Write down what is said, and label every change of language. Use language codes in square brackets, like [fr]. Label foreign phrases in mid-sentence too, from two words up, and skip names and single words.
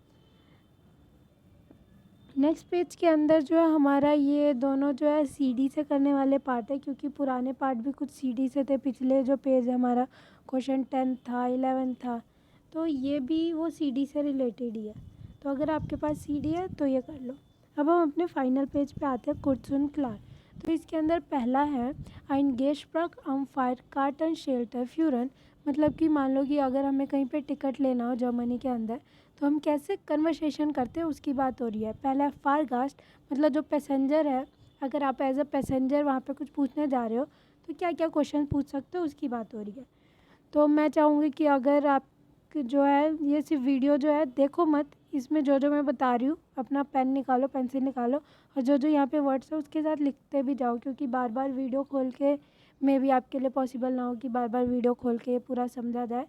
[en] next page [hi] के अंदर जो है हमारा ये दोनों जो है CD से करने वाले पार्ट है, क्योंकि पुराने पार्ट भी कुछ CD से थे। पिछले जो पेज हमारा क्वेश्चन 10 था, 11 था, तो ये भी वो CD से रिलेटेड ही है। तो अगर आपके पास CD है तो ये कर लो। अब हम अपने [en] final page [hi] पे आते हैं, कुर्सुन क्लार। तो इसके अंदर पहला है [de] ein Gehsprach am Fahrkartenschilder führen, [hi] मतलब कि मान लो कि अगर हमें कहीं पे टिकट लेना हो जर्मनी के अंदर तो हम कैसे कन्वर्सेशन करते हैं उसकी बात हो रही है। पहला फारगास्ट मतलब जो पैसेंजर है, अगर आप [en] as a passenger [hi] वहाँ पे कुछ पूछने जा रहे हो तो क्या क्या क्वेश्चन पूछ सकते हो उसकी बात हो रही है। तो मैं चाहूँगी कि अगर आप जो है ये सिर्फ वीडियो जो है देखो मत, इसमें जो जो मैं बता रही हूँ अपना पेन निकालो, पेंसिल निकालो और जो जो यहाँ पे वर्ड्स है उसके साथ लिखते भी जाओ, क्योंकि बार बार वीडियो खोल के मे भी आपके लिए पॉसिबल ना हो कि बार बार वीडियो खोल के पूरा समझा जाए।